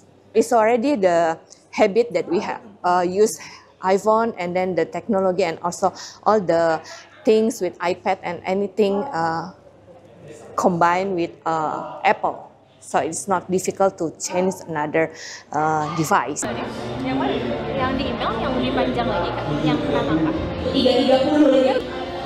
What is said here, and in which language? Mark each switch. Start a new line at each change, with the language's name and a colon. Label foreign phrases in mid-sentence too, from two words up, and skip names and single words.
English: It's already the habit that we have use iPhone and then the technology and also all the things with iPad and anything combined with Apple. So it's not difficult to change another device.
Indonesian: Yang mana? Yang di email yang lebih panjang lagi kan? Yang pertama Kak? 330.